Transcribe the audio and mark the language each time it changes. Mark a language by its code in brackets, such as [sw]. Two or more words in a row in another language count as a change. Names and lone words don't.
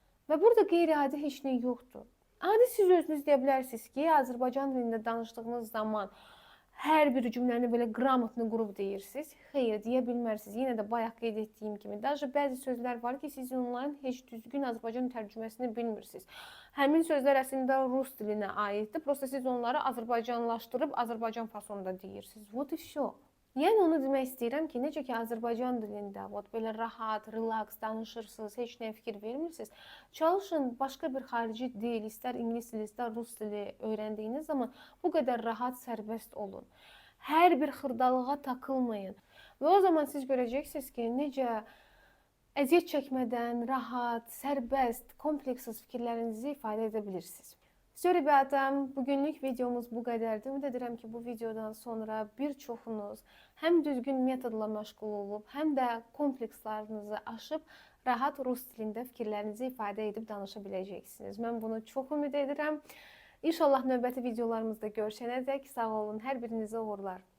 [az] Və burada qeyri-adi heç nə yoxdur. Adi siz özünüz deyə bilərsiniz ki, Azərbaycan dilində danışdığınız zaman hər bir cümləni belə qramatlı qurub deyirsiniz. Xeyr, deyə bilmərsiniz. Yenə də bayaq qeyd etdiyim kimi, даже bəzi sözlər var ki, siz onların heç düzgün Azərbaycan tərcüməsini bilmirsiniz. Həmin sözlər əslində rus dilinə aiddir. Prosta siz onları Azərbaycanlaşdırıb Azərbaycan fasonunda deyirsiniz. [ru] Вот и всё. [az] Yəni onu demək istəyirəm ki, necə ki Azərbaycan dilində belə rahat, relaks danışırsınız, heç nəyə fikir vermirsiniz. Çalışın başqa bir xarici dil, istər ingilis dili, istər rus dili öyrəndiyiniz zaman bu qədər rahat, sərbəst olun. Hər bir xırdalığa takılmayın. Və o zaman siz görəcəksiniz ki, necə əziyyət çəkmədən, rahat, sərbəst, kompleksiz fikirlərinizi ifadə edə bilirsiniz. [ru] Все, ребята, [az] bugünlük videomuz bu qədərdir. Ümid edirəm ki, bu videodan sonra bir çoxunuz həm düzgün metodla məşğul olub, həm də komplekslarınızı aşıb, rahat rus dilində fikirlərinizi ifadə edib danışa biləcəksiniz. Mən bunu çox ümid edirəm. İnşallah növbəti videolarımızda görüşənədək sağ olun, hər birinizə uğurlar.